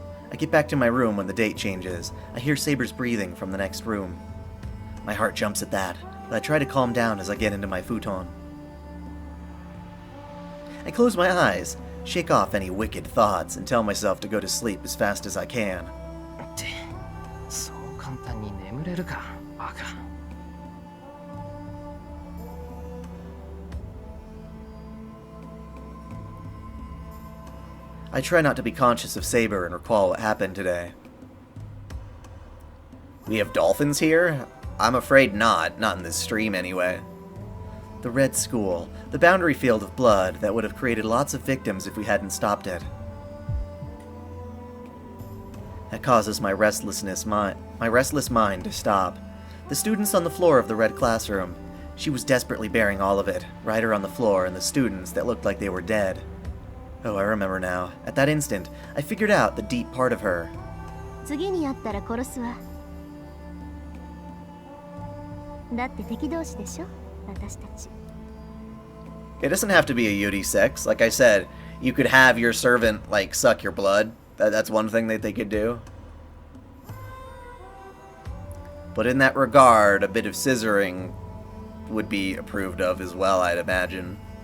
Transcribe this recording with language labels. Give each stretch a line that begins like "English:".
English: I get back to my room when the date changes. I hear Saber's breathing from the next room. My heart jumps at that, but I try to calm down as I get into my futon. I close my eyes, shake off any wicked thoughts, and tell myself to go to sleep as fast as I can.
Japanese: ってそう簡単に眠れるか、バカ。
English: I try not to be conscious of Saber and recall what happened today. We have dolphins here? I'm afraid not in this stream anyway. The Red School, the boundary field of blood that would have created lots of victims if we hadn't stopped it. That causes my restless mind to stop. The students on the floor of the red classroom. She was desperately bearing all of it, right her on the floor, and the students that looked like they were dead. Oh, I remember now. At that instant, I figured out the deep part of her.
Japanese: 次に会ったら殺すわ。だって敵同士でしょ、私たち。
English: It doesn't have to be a Yuri sex. Like I said, you could have your servant, like, suck your blood. That's one thing that they could do. But in that regard, a bit of scissoring would be approved of as well, I'd imagine.